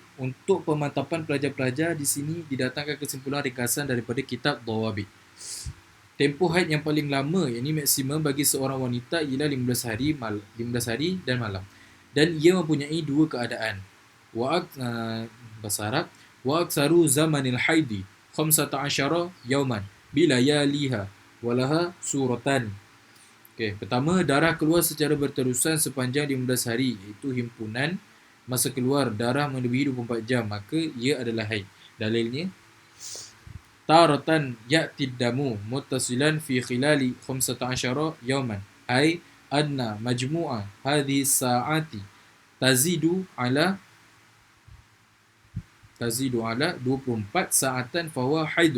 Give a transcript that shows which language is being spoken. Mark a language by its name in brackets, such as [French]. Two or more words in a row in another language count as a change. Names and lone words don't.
[Malay] Untuk pemantapan pelajar-pelajar di sini didatangkan kesimpulan ringkasan daripada kitab Dawabit. Tempoh haid yang paling lama, yakni maksimum bagi seorang wanita ialah 15 hari dan malam. Dan ia mempunyai dua keadaan. Bahasa Arab, [Arabic] وأكثر زمن الحيض 15 يوما بلياليها ولها صورتان. [Malay] Pertama, darah keluar secara berterusan sepanjang 15 hari, iaitu himpunan masa keluar darah melebihi 24 jam, maka ia adalah haid. Dalilnya, [Arabic] تارة يأتي الدم متصلا في خلال 15 يوما أي أدنى مجموع هذه الساعات تزيد على 24 ساعة فهو حيض.